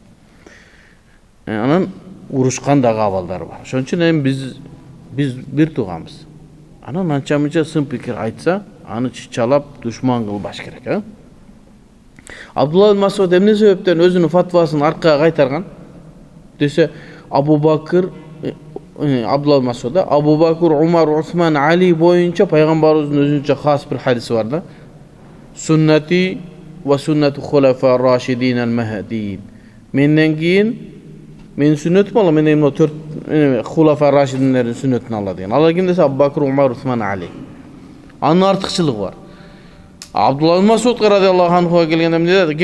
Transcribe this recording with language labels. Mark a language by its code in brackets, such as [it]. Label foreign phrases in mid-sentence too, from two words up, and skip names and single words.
[ky] Анан урушкан дагы абалдар бар. Ошон үчүн эми биз бир тууганбыз. Анан анча-мынча сын пикир айтса, аны чычалап душман кылбаш керек, Абдулла ибн Мас'уд эмне себептен өзүнүн фатвасын аркага кайтарган десе, Абу Бакыр, Абдулла ибн Мас'уд, Абу Бакыр, Умар, Усман, Али боюнча пайгамбарыбыздын өзүнчө хас бир хадиси бар да. [ar] سنتي وسنة الخلفاء الراشدين المهديين. [ky] Менден кийин мен сүннөтүм ала, мен эмне 4 хулафа рашидиндердин сүннөтүн ала деген. Алар ким десе, Абу Бакыр, Умар, Усман, Али. Анын артыкчылыгы бар. Абдулла ибн Мас'уд радиаллаху анхуга келгенде эмне деди?